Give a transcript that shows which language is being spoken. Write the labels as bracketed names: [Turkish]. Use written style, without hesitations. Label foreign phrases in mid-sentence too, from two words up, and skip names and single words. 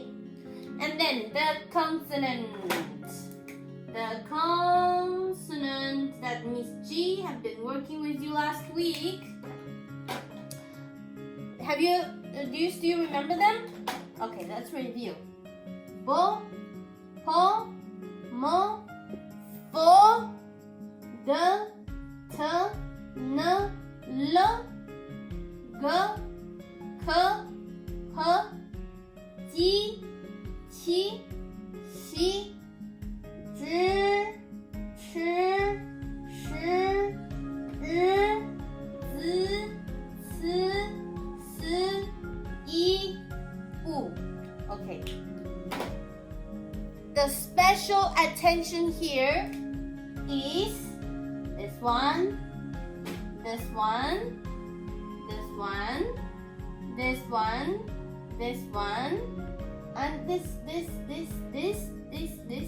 [English] And then the consonant. The consonant that Miss G have been working with you last week. Do you still remember them? Okay, let's review. [Chinese] Bo, po, mo, fo, de, te, ne, le, ge, ke, he, ji, qi, xi, zhi, chi, shi, ri, zi, ci, si, yi, u. [English] Okay. The special attention here is this one, this one, this one, this one, this one, and this, and this.